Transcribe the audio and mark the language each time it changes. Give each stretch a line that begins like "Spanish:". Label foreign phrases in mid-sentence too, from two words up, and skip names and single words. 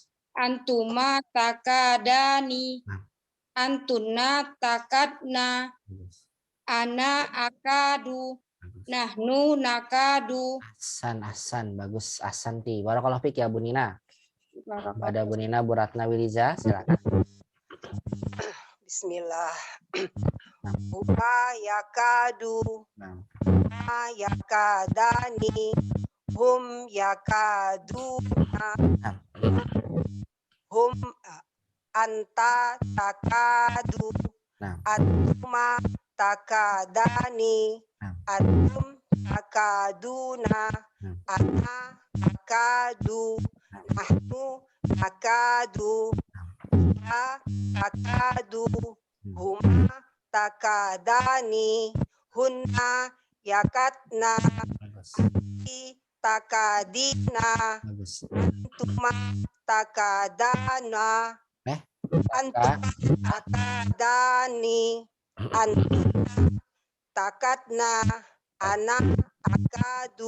Arabic: أنتما تكادان.
Indonesian: Nah.
Arabic: أنتن تكدن.
Indonesian: Bagus.
Arabic: أنا أكاد.
Indonesian: Bagus.
Arabic: نحن نكاد.
Indonesian: Ahsan, bagus.
Arabic: أحسنتِ. بارك الله فيك يا Bu Nina.
Indonesian: Ada Bu Nina, Bu Ratna Wiliza, silakan.
Arabic: بسم الله. هما يكاد.
Indonesian: Nah.
Arabic: ما يكادان. هم يكادون.
Indonesian: Nah.
Arabic: هم أنت تكاد.
Indonesian: Nah.
Arabic: أنتما تكادان.
Indonesian: Nah.
Arabic: أنتم تكادون.
Indonesian: Nah.
Arabic: أنا أكاد. نحن أكاد. يا تكاد. هما تكادان. هن يكدن.
Indonesian: Bagus.
Arabic: Takadina.
Indonesian: Bagus.
Arabic: أنتما تكادان. أنتما تكادان. أنتما تكدن. أنا أكاد.